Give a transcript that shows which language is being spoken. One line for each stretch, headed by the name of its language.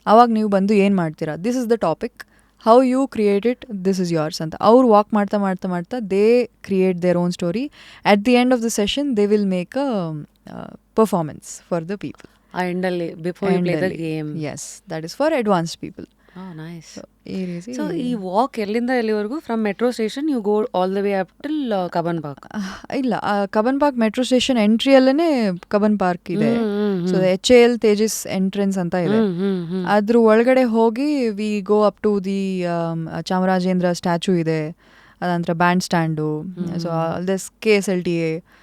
Kannada: ಅವಾಗ ನೀವು ಬಂದು ಏನು ಮಾಡ್ತೀರಾ,
English: this is the topic, how you create it, this is yours
Kannada: ಅಂತ. ಅವ್ರು ವಾಕ್ ಮಾಡ್ತಾ ಮಾಡ್ತಾ ಮಾಡ್ತಾ
English: they create their own story. At the end of the session they will make a performance for the people. before you play the game. Yes, that is for advanced people. Oh, nice. So
Kannada: ಈ walk ಎಲ್ಲಿಂದ ಎಲ್ಲಿವರೆಗೂ?
English: From metro station you go all the way up till Cubbon park?
Kannada: ಇಲ್ಲ, Cubbon park metro station ಎಂಟ್ರಿಯಲ್ಲೇ Cubbon park ಇದೆ. So HAL Tejas entrance ಅಂತ ಇದೆ. ಅದ್ರ ಒಳಗಡೆ ಹೋಗಿ
English: we go up to the
Kannada: Chamarajendra statue ಇದೆ, ಅದಂತರ band stand, so this KSLTA.